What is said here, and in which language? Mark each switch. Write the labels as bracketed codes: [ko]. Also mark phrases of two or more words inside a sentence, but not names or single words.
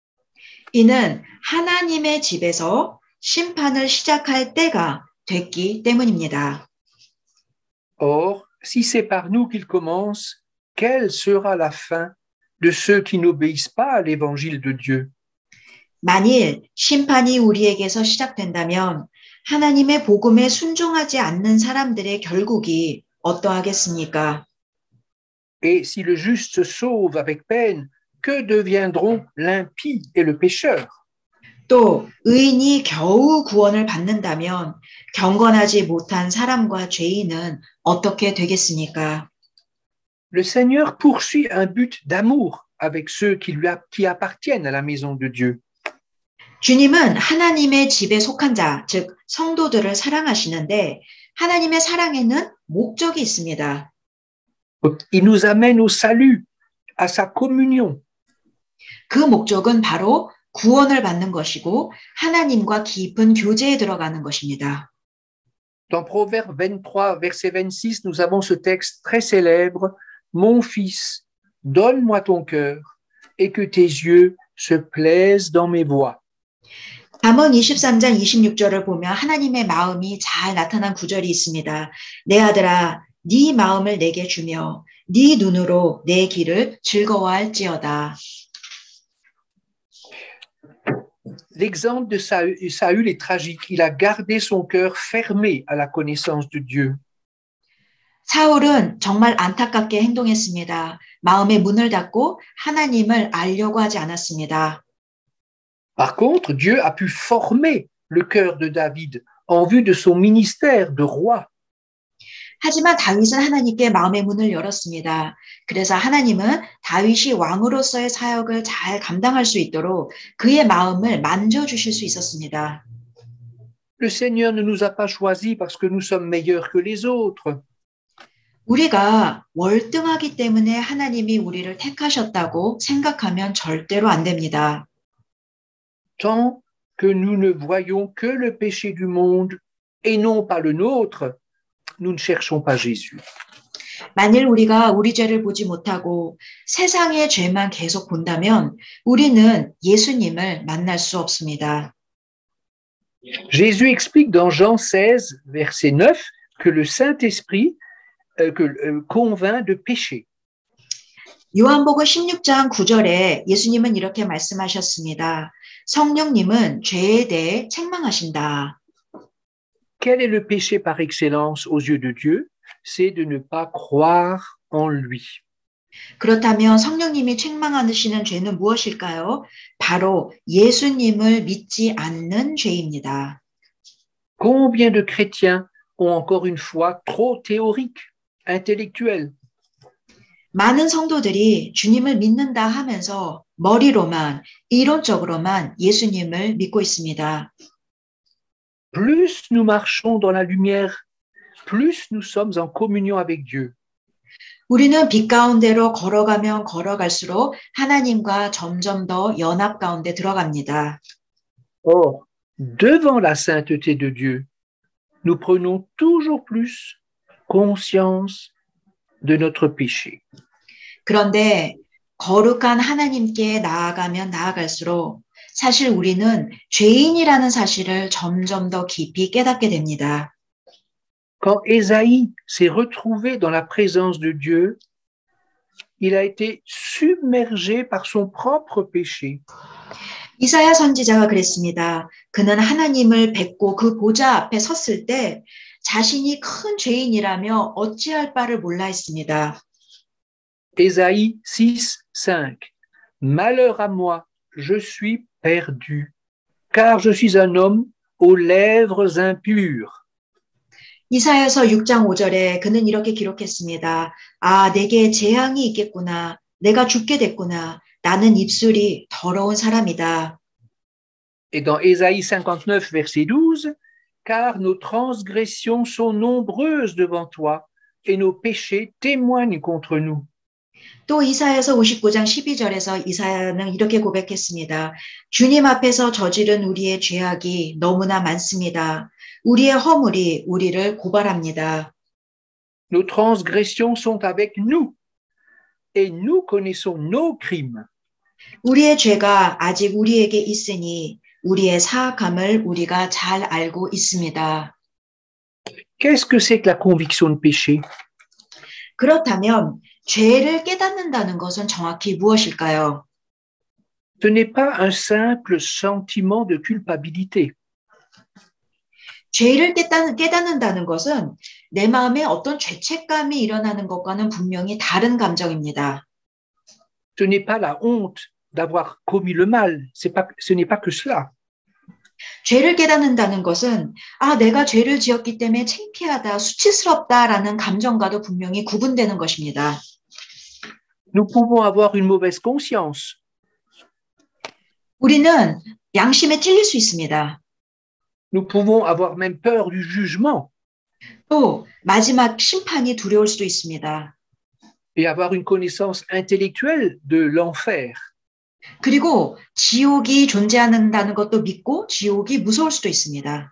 [ko] 이는 하나님의 집에서 심판을 시작할 때가 됐기 때문입니다. [fr] Or, si c'est par nous qu'il commence, quelle sera la fin de ceux qui n'obéissent pas à l'évangile de Dieu? [ko] 만일 심판이 우리에게서 시작된다면 하나님의 복음에 순종하지 않는 사람들의 결국이 어떠하겠습니까? [fr] Et si le juste se sauve avec peine, que deviendront l'impie et le pécheur? [ko] 또 의인이 겨우 구원을 받는다면 경건하지 못한 사람과 죄인은 어떻게 되겠습니까? [fr] Le Seigneur poursuit un but d'amour avec ceux qui appartiennent à la maison de Dieu. [ko] 주님은 하나님의 집에 속한 자, 즉 성도들을 사랑하시는데 하나님의 사랑에는 목적이 있습니다. [fr] Il nous amène au salut, à sa communion. [ko] 그 목적은 바로 구원을 받는 것이고 하나님과 깊은 교제에 들어가는 것입니다. [fr] Dans Proverbe 23, verset 26, nous avons ce texte très célèbre. Mon fils, donne-moi ton cœur et que tes yeux se plaisent dans mes voies. [ko] 잠언 23장 26절을 보면 하나님의 마음이 잘 나타난 구절이 있습니다. 내 아들아, 네 마음을 내게 주며 네 눈으로 내 길을 즐거워할지어다. [fr] L'exemple de Saül est tragique. Il a gardé son cœur fermé à la connaissance de Dieu. [ko] 사울은 정말 안타깝게 행동했습니다. 마음의 문을 닫고 하나님을 알려고 하지 않았습니다. [fr] Par contre, Dieu a pu former le cœur de David en vue de son ministère de roi. [ko] 하지만 다윗은 하나님께 마음의 문을 열었습니다. 그래서 하나님은 다윗이 왕으로서의 사역을 잘 감당할 수 있도록 그의 마음을 만져주실 수 있었습니다. [fr] Le Seigneur ne nous a pas choisis parce que nous sommes meilleurs que les autres. [ko] 우리가 월등하기 때문에 하나님이 우리를 택하셨다고 생각하면 절대로 안 됩니다. [fr] Tant que nous ne voyons que le péché du monde et non pas le nôtre, nous ne cherchons pas Jésus. [ko] 만일 우리가 우리 죄를 보지 못하고 세상의 죄만 계속 본다면 우리는 예수님을 만날 수 없습니다. [fr] Jésus explique dans Jean 16, verset 9, que le Saint-Esprit convainc de péché. [ko] 요한복음 16장 9절에 예수님은 이렇게 말씀하셨습니다. 성령님은 죄에 대해 책망하신다. [fr] Quel est le péché par excellence aux yeux de Dieu? C'est de ne pas croire en lui. [ko] 그렇다면 성령님이 책망하시는 죄는 무엇일까요? 바로 예수님을 믿지 않는 죄입니다. [fr] Combien de chrétiens ont encore une foi trop théorique, intellectuelle? [ko] 많은 성도들이 주님을 믿는다 하면서 머리로만, 이론적으로만 예수님을 믿고 있습니다. [fr] Plus nous marchons dans la lumière, plus nous sommes en communion avec Dieu. [ko] 우리는 빛 가운데로 걸어가면 걸어갈수록 하나님과 점점 더 연합 가운데 들어갑니다. [fr] Or, devant la sainteté de Dieu, nous prenons toujours plus conscience de notre péché. [ko] 그런데 거룩한 하나님께 나아가면 나아갈수록 사실 우리는 죄인이라는 사실을 점점 더 깊이 깨닫게 됩니다. [fr] Quand Ésaïe s'est retrouvé dans la présence de Dieu, il a été submergé par son propre péché. [ko] 이사야 선지자가 그랬습니다. 그는 하나님을 뵙고 그 보좌 앞에 섰을 때 자신이 큰 죄인이라며 어찌할 바를 몰라 했습니다. [fr] Ésaïe 6, 5. Malheur à moi, je suis perdu, car je suis un homme aux lèvres impures. [ko] 이사야서 6장 5절에 그는 이렇게 기록했습니다. 아, 내게 재앙이 있겠구나. 내가 죽게 됐구나. 나는 입술이 더러운 사람이다. [fr] Et dans Ésaïe 59, verset 12, car nos transgressions sont nombreuses devant toi, et nos péchés témoignent contre nous. [ko] 또 이사야서 59장 12절에서 이사야는 이렇게 고백했습니다. 주님 앞에서 저지른 우리의 죄악이 너무나 많습니다. 우리의 허물이 우리를 고발합니다. [fr] Nos transgressions sont avec nous, et nous connaissons nos crimes. [ko] 우리의 죄가 아직 우리에게 있으니 우리의 사악함을 우리가 잘 알고 있습니다. [fr] Qu'est-ce que c'est que la conviction de péché? [ko] 그렇다면 죄를 깨닫는다는 것은 정확히 무엇일까요? [fr] Ce n'est pas un simple sentiment de culpabilité. [ko] 죄를 깨닫는다는 것은 내 마음에 어떤 죄책감이 일어나는 것과는 분명히 다른 감정입니다. [fr] Ce n'est pas la honte d'avoir commis le mal. Ce n'est pas que cela. [ko] 죄를 깨닫는다는 것은 아, 내가 죄를 지었기 때문에 창피하다, 수치스럽다라는 감정과도 분명히 구분되는 것입니다. [fr] Nous pouvons avoir une mauvaise conscience. [ko] 우리는 양심에 찔릴 수 있습니다. [fr] Nous pouvons avoir même peur du jugement [ko] 또 마지막 심판이 두려울 수도 있습니다. [fr] et avoir une connaissance intellectuelle de l'enfer. [ko] 그리고 지옥이 존재한다는 것도 믿고 지옥이 무서울 수도 있습니다.